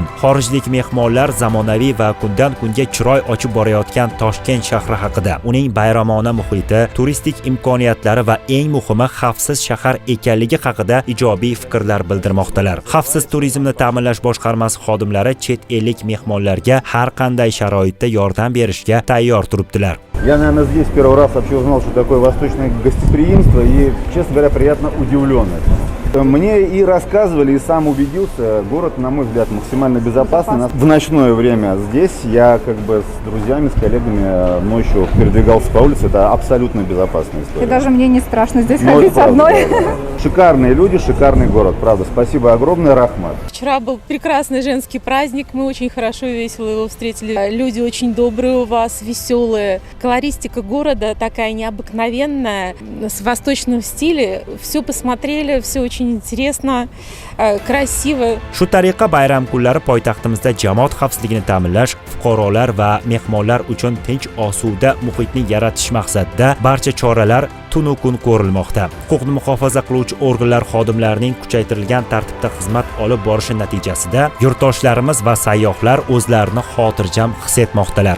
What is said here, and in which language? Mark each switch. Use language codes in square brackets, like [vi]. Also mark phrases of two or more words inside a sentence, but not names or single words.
[uz] Xorijlik mehmonlar zamonaviy va kundan kunga chiroy ochib borayotgan Toshkent shahri haqida, uning bayramona muhiti, turistik imkoniyatlari va eng muhimi xavfsiz shahar ekanligi haqida ijobiy fikrlar bildirmoqdalar. Xavfsiz turizmni ta'minlash boshqarmasi xodimlari chet ellik mehmonlarga har qanday sharoitda yordam berishga tayyor turibdilar. [ru] Я, наверное, здесь первый раз вообще узнал, что такое восточное гостеприимство, и, честно говоря, приятно удивленный. Мне и рассказывали, и сам убедился, город, на мой взгляд, максимально безопасный. В ночное время здесь я как бы с друзьями, с коллегами ночью передвигался по улице, это абсолютно безопасная история. И даже мне не страшно здесь ходить одной. Шикарные люди, шикарный город, правда. Спасибо огромное, Рахмат. Вчера был прекрасный женский праздник, мы очень хорошо и весело его встретили. Люди очень добрые у вас, веселые. Колористика города такая необыкновенная, с восточным стиле. Все посмотрели, все очень интересно, красиво. [uz] Shu tariqa bayram kunlari poytaxtimizda jamoat xavfsizligini ta'minlash, fuqarolar va mehmonlar uchun tinch osuda muhitni yaratish maqsadida barcha choralar tunu kun ko'rilmoqda. Huquqni muhofaza qiluvchi organlar xodimlarining kuchaytirilgan tartibda xizmat olib borishi natijasida yurtdoshlarimiz va sayyohlar o'zlarini xotirjam his etmoqdalar.